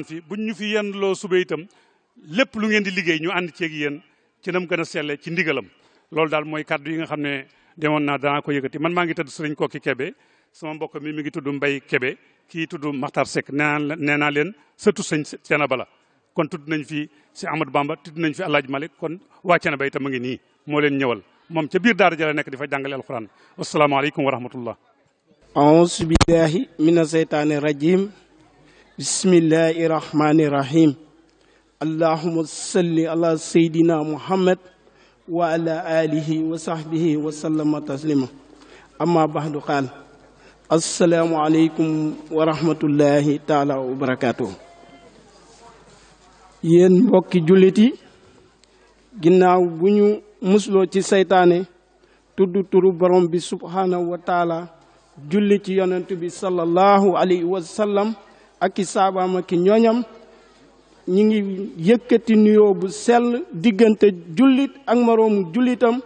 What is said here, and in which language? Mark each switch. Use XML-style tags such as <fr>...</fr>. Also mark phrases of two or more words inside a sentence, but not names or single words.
<wo>fi buñ ñu fi yendloo suba itam lépp lu ngeen di liggéey ñu ànd ceeg yéen ci nam gën a selle ci ndigalam loolu daal mooy kaddu yi nga xam ne demoon naa danaa ko yëkkati man maa ngi tudd sëriñ Kokki Kebe sama mbokk mi ngi tudd Mbay Kebe kii tudd Maxtaar Sekk nee naa leen surtout sëñ Thiénaba la kon tudd nañ fi si Amadou Bamba tudd nañ fi Alaaji Malik kon waa Thiénaba itam a ngi nii moo leen ñëwal moom ca biir daara ja la nekk di fa jàngale alquran</wo> <ar>والسلام عليكم ورحمة الله أعوذ بالله من الشيطان الرجيم بسم الله الرحمن الرحيم اللهم صل على سيدنا محمد وعلى آله وصحبه وسلم تسليما أما بعد قال السلام عليكم ورحمة الله تعالى وبركاته</ar> <wo>yéen mbokki jullit yi ginnaaw bu ñu musloo ci seytaane tudd turu borom bi</wo> <ar>سبحانه وتعالى</ar> <wo>julli ci yonent bi</wo> <ar>صلى الله عليه وسلم</ar> <wo>ak i saabaam ak i ñooñam ñi ngi yëkkati nuyoo bu sell diggante jullit ak moroomu jullitam</wo>